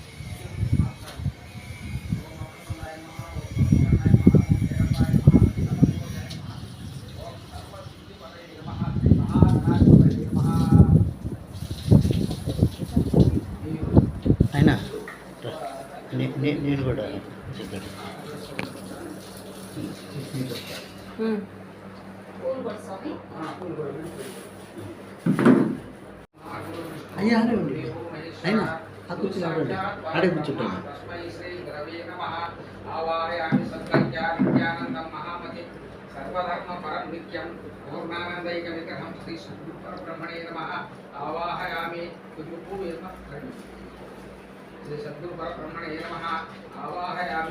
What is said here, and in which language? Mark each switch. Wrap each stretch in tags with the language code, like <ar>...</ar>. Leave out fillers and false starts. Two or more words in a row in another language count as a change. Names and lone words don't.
<te>అయినా నేను కూడా చెప్పాను. అయ్యా అడే ఉండి అయినా ఆ కూర్చున్నాడు, అడే కూర్చుంటాను.</te> <sa>सर्वधर्म परम नित्यं पूर्णानंदैक विग्रहं श्री सद्गुरु परब्रह्मणे नमः आवाहयामि. श्री सद्गुरु परब्रह्मणे नमः आवाहयामि.</sa>